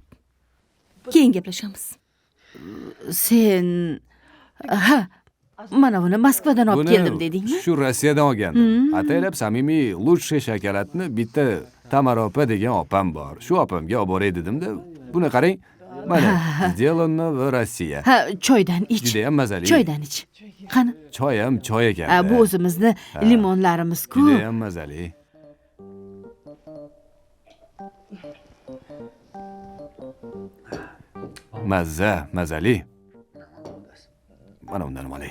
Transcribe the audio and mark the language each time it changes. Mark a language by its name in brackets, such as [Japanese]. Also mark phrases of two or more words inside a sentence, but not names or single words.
[Uzbek] Keyin gaplashamiz. sen ha, mana buni Moskvadan olib keldim dedingmi? Shu Rossiyadan olgandim. Ataylab samimiy lучший shokoladni bitta Tamara opa degan opam bor. Shu opamga olib boray dedim-da. Buni qarang. Mana, [Russian] сделано в России. [Uzbek] Ha, choydan ich. Juda ham mazali. Choydan ich. Qani, Choy ham choy ekan. bu o'zimizni limonlarimiz-ku. Juda ham mazali. Mazali. Mana undan olay.